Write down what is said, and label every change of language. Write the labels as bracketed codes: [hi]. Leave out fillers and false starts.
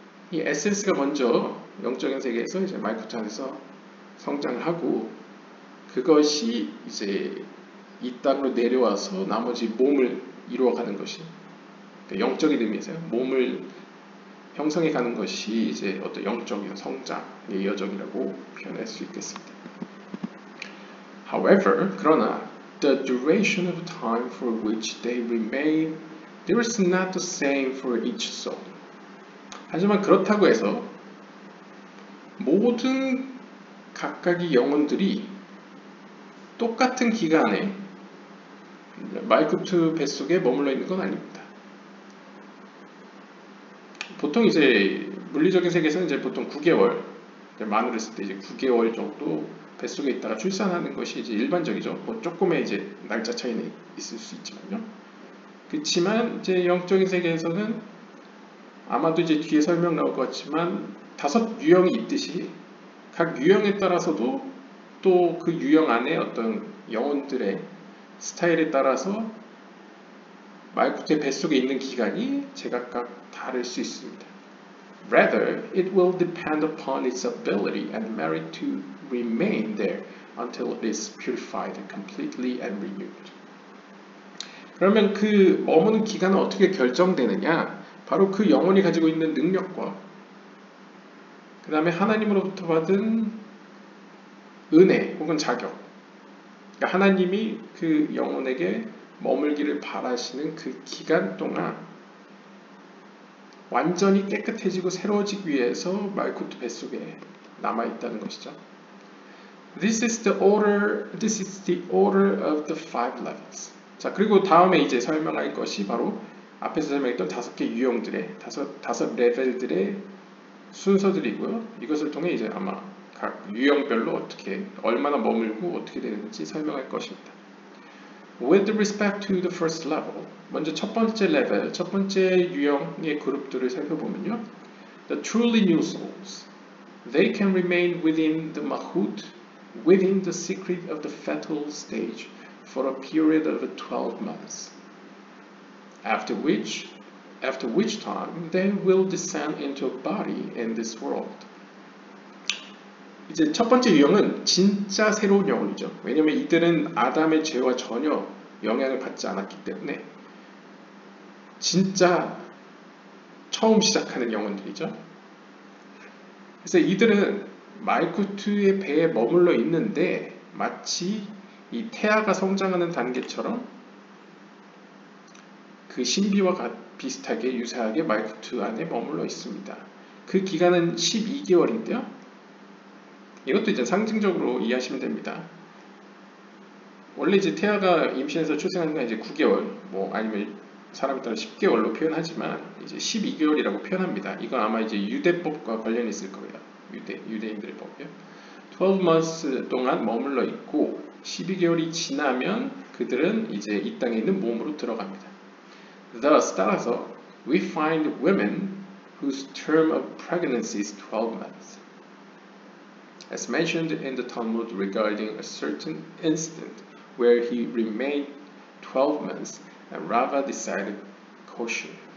[ko] 이 에센스가 먼저 영적인 세계에서 이제 말쿠트 안에서 성장을 하고, 그것이 이제 이 땅으로 내려와서 나머지 몸을 이루어가는 것이, 그러니까 영적인 의미에서요. 몸을 형성해 가는 것이 이제 어떤 영적인 성장의 여정이라고 표현할 수 있겠습니다. [en] However, [ko] 그러나 [en] the duration of time for which they remain, there is not the same for each soul. [ko] 하지만 그렇다고 해서 모든 각각의 영혼들이 똑같은 기간에 말쿠트 뱃속에 머물러 있는 건 아닙니다. 보통 이제 물리적인 세계에서는 이제 보통 9개월, 만으로 했을 때 이제 9개월 정도 뱃속에 있다가 출산하는 것이 이제 일반적이죠. 뭐 조금의 이제 날짜 차이는 있을 수 있지만요. 그렇지만 이제 영적인 세계에서는 아마도 이제 뒤에 설명 나올 것 같지만 5 유형이 있듯이 각 유형에 따라서도 또 그 유형 안에 어떤 영혼들의 스타일에 따라서 말쿠트의 뱃속에 있는 기간이 제각각 다를 수 있습니다. [en] Rather, it will depend upon its ability and merit to remain there until it is purified completely and renewed. [ko] 그러면 그 머무는 기간은 어떻게 결정되느냐? 바로 그 영혼이 가지고 있는 능력과 그 다음에 하나님으로부터 받은 은혜 혹은 자격, 그러니까 하나님이 그 영혼에게 머물기를 바라시는 그 기간 동안 완전히 깨끗해지고 새로워지기 위해서 말쿠트 뱃속에 남아있다는 것이죠. [en] This is the order of the 5 levels. [ko] 자, 그리고 다음에 이제 설명할 것이 바로 앞에서 설명했던 5개 유형들의 5 레벨들의 순서들이고요. 이것을 통해 이제 아마 각 유형별로 어떻게 얼마나 머물고 어떻게 되는지 설명할 것입니다. [en] With respect to the first level, [ko] 먼저 첫 번째 레벨, 첫 번째 유형의 그룹들을 살펴보면요. [en] The truly new souls, they can remain within the mahut, within the secret of the fetal stage for a period of 12 months. After which time they will descend into a body in this world. [ko] 이제 첫 번째 유형은 진짜 새로운 영혼이죠. 왜냐하면 이들은 아담의 죄와 전혀 영향을 받지 않았기 때문에 진짜 처음 시작하는 영혼들이죠. 그래서 이들은 말쿠트의 배에 머물러 있는데 마치 이 태아가 성장하는 단계처럼 그 신비와 비슷하게 유사하게 말쿠트 안에 머물러 있습니다. 그 기간은 12개월인데요. 이것도 이제 상징적으로 이해하시면 됩니다. 원래 이제 태아가 임신해서 출생하는 건 이제 9개월, 뭐 아니면 사람에 따라 10개월로 표현하지만 이제 12개월이라고 표현합니다. 이건 아마 이제 유대법과 관련이 있을 거예요. 유대인들의 법이요. [en] 12 months [ko] 동안 머물러 있고 12개월이 지나면 그들은 이제 이 땅에 있는 몸으로 들어갑니다. [en] Thus, [ko] 따라서 [en] we find women whose term of pregnancy is 12 months. As mentioned in the Talmud regarding a certain incident where he remained 12 months and Rava decided kosher.